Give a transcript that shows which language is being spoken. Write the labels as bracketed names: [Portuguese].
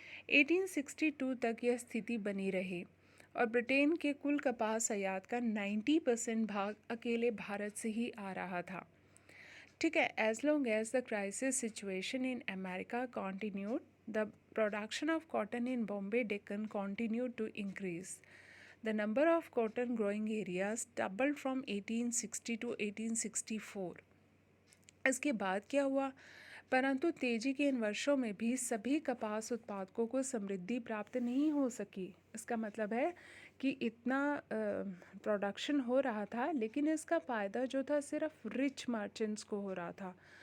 [Hindi] 1862 तक यह स्थिति बनी रही और ब्रिटेन के कुल कपास आयात का 90% भाग अकेले भारत से ही आ रहा था। ठीक है। [English] As long as the crisis situation in America continued, the production of cotton in Bombay Deccan continued to increase. The number of cotton growing areas doubled from 1860 to 1864. [Hindi] इसके बाद क्या हुआ, परंतु तेजी के इन वर्षों में भी सभी कपास उत्पादकों को समृद्धि प्राप्त नहीं हो सकी। इसका मतलब है कि इतना प्रोडक्शन हो रहा था, लेकिन इसका फ़ायदा जो था सिर्फ रिच मर्चेंट्स को हो रहा था।